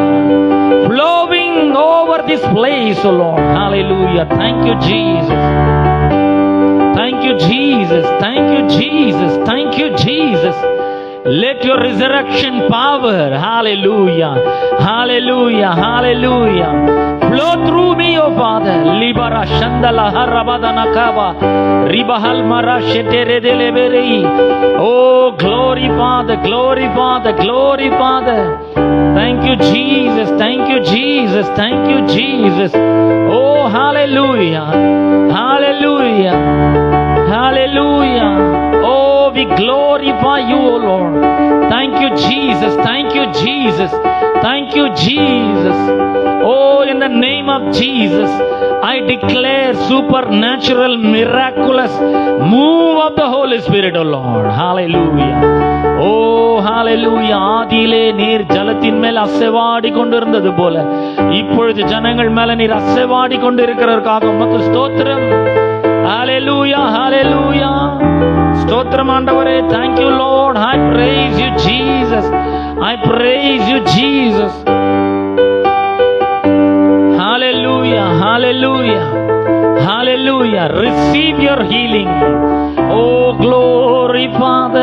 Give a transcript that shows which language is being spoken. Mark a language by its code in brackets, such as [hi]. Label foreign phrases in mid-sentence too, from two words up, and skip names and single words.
[en] Flowing over this place, O Lord. Hallelujah. Thank you, Jesus. Thank you, Jesus. Thank you, Jesus. Thank you, Jesus. Let your resurrection power, hallelujah, hallelujah, hallelujah, flow through me, O Father. Libara shandala harabadana kava, ribahal mara shetere deleberi. Oh, glory, Father, glory, Father, glory, Father. Thank you, Jesus. Thank you, Jesus. Thank you, Jesus. Oh, hallelujah, hallelujah, hallelujah. Oh, we glorify you, O Lord. Thank you, Jesus. Thank you, Jesus. Thank you, Jesus. Oh, in the name of Jesus, I declare supernatural, miraculous move of the Holy Spirit, O Lord. Hallelujah. Oh, hallelujah. [ta] ஆதியிலே நீர் ஜலத்தின் மேல் அசைவாடி கொண்டிருந்தது போல இப்பொழுது ஜனங்கள் மேல நீர் அசைவாடி கொண்டிருக்கிறதற்காக உமக்கு ஸ்தோத்திரம். [en] Hallelujah, hallelujah. [ta] ஸ்தோத்திரம் ஆண்டவரே. [en] Thank you, Lord. I praise you, Jesus. I praise you, Jesus. Hallelujah, hallelujah, hallelujah. Receive your healing. Oh, glory, Father.